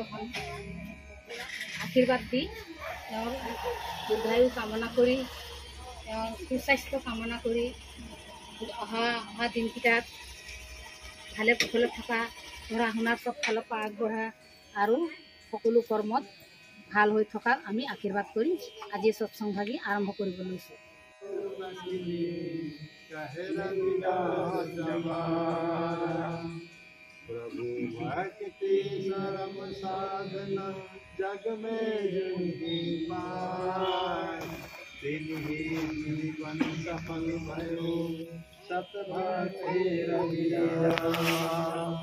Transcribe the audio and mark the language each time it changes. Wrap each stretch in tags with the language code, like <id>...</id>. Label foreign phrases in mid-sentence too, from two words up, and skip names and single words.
<as>আশীৰ্বাদ দি তেওঁৰ দীৰ্ঘায়ু কামনা কৰি তেওঁৰ সুস্বাস্থ্য কামনা কৰি অহা দিনকেইটাত ভালে কুশলে থকা, পঢ়া শুনাৰ চব ফালৰ পৰা আগবঢ়া আৰু সকলো কৰ্মত ভাল হৈ থকা আমি আশীৰ্বাদ কৰি আজি সৎসং ভাগি আৰম্ভ কৰিব লৈছোঁ।</as> <hi>प्रभु भक्ति सरम साधना जग में जिनकी पाए, तिन्ही जीवन सफल भयो सत भक्ति रविदास।</hi>